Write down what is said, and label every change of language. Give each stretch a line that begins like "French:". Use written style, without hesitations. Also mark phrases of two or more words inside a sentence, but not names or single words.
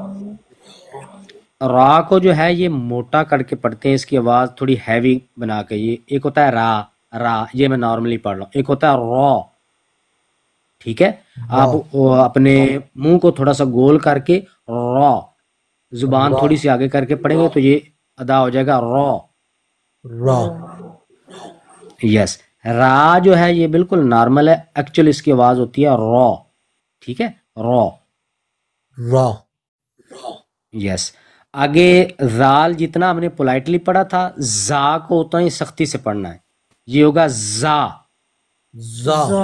Urdu: را کو جو ہے یہ موٹا کر کے پڑھتے ہیں، اس کی آواز تھوڑی ہیوی بنا کے. یہ ایک ہوتا ہے را، را یہ میں نارملی پڑھ رہا ہوں. ایک ہوتا ہے را. ٹھیک ہے، آپ اپنے منہ کو تھوڑا سا گول کر کے را، زبان تھوڑی سی آگے کر کے پڑھیں گے تو یہ ادا ہو جائے گا را. را یس. را جو ہے یہ بالکل نارمل ہے، ایکچولی اس کی آواز ہوتی ہے را. ٹھیک ہے، را. را یس. آگے زال جتنا ہم نے پولائٹلی پڑھا تھا، زا کو اتنا ہی سختی سے پڑھنا ہے، یہ ہوگا زا. زا